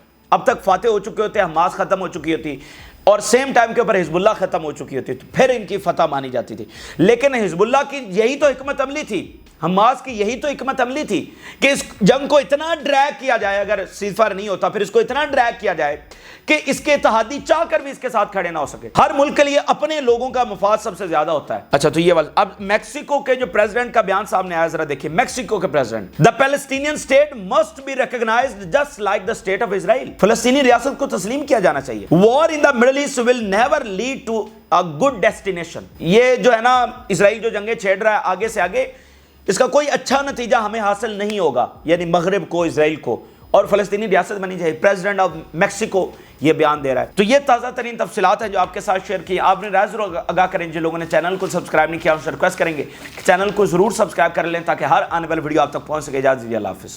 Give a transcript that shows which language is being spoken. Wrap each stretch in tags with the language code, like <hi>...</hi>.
<ur>اب تک فاتح ہو چکے ہوتے، حماس ختم ہو چکی ہوتی، اور سیم ٹائم کے اوپر حزب اللہ ختم ہو چکی ہوتی، تو پھر ان کی فتح مانی جاتی تھی۔ لیکن حزب اللہ کی یہی تو حکمت عملی تھی، حماس کی یہی تو حکمت عملی تھی کہ اس جنگ کو اتنا ڈریگ کیا جائے، اگر سیز فائر نہیں ہوتا پھر اس کو اتنا ڈریگ کیا جائے کہ اس کے اتحادی چاہ کر بھی اس کے ساتھ کھڑے نہ ہو سکے۔ ہر ملک کے لیے اپنے لوگوں کا مفاد سب سے زیادہ ہوتا ہے۔ اچھا، تو یہ والا اب میکسیکو کے جو پریزیڈنٹ کا بیان سامنے آیا، ذرا دیکھیے میکسیکو کے president,</ur> <en>"The Palestinian state must be recognized just like the state of Israel."</en> <ur>فلسطینی ریاست کو تسلیم کیا جانا چاہیے۔</ur> <en>"War in the Middle East will never lead to a good destination."</en> <ur>یہ جو ہے نا اسرائیل جو جنگیں چھیڑ رہا ہے آگے سے آگے، اس کا کوئی اچھا نتیجہ ہمیں حاصل نہیں ہوگا، یعنی مغرب کو، اسرائیل کو، اور فلسطینی ریاست بنی چاہیے۔ پریزیڈنٹ آف میکسیکو یہ بیان دے رہا ہے۔ تو یہ تازہ ترین تفصیلات ہیں جو آپ کے ساتھ شیئر کی۔ آپ نے رائے ضرور آگاہ کریں، جن لوگوں نے چینل کو سبسکرائب نہیں کیا ان سے ریکویسٹ کریں گے کہ چینل کو ضرور سبسکرائب کر لیں تاکہ ہر آنے والی ویڈیو آپ تک پہنچ سکے۔ اجازت دیجیے، اللہ حافظ۔</ur>